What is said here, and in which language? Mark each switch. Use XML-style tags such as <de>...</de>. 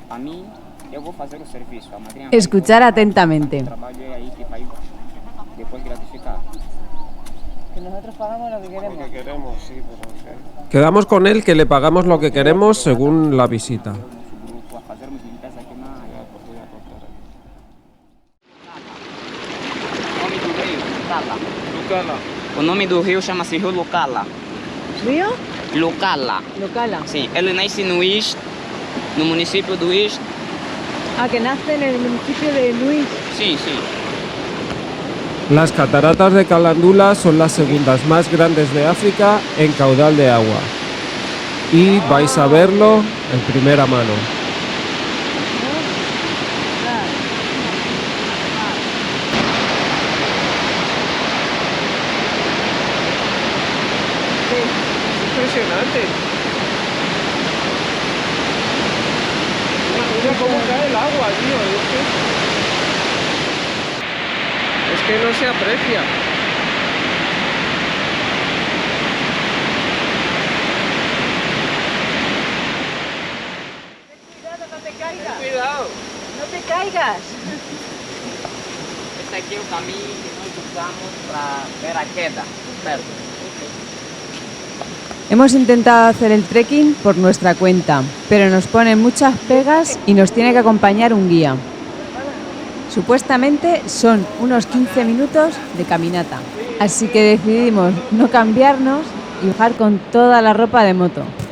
<es>A mí,</es> <pt>eu vou fazer o serviço. A madrinha</pt> <es>Escuchar atentamente.</es> <pt>trabalho é aí que vai depois gratificar.</pt> <es>Que nosotros pagamos lo que Lo queremos. que queremos, sí, pero quedamos con él que le pagamos lo que queremos según la visita.</es> <pt>Nosso grupo a fazermos limpeza aqui na área. O nome do rio, Lucala. Lucala. O nome do rio chama-se Rio Lucala.</pt> <es>¿Río? Lucala. Locala.</es> <pt>Sim, ele nasce no Ix, no município do Ix.</pt> <es>Ah, que nace en el municipio de Luis.</es> <pt>Sim, sim.</pt> <es>Las cataratas de Calandula son las segundas más grandes de África en caudal de agua. Y vais a verlo en primera mano. Impresionante. Mira cómo cae el agua, tío. Es que no se aprecia. Cuidado, no te caigas. Cuidado. No te caigas.</es> <pt>Esse aqui é o caminho que nós usamos para ver a queda, certo?</pt> <es>Hemos intentado hacer el trekking por nuestra cuenta, pero nos ponen muchas pegas y nos tiene que acompañar un guía. Supuestamente son unos 15 minutos de caminata, así que decidimos no cambiarnos y bajar con toda la ropa de moto.</es>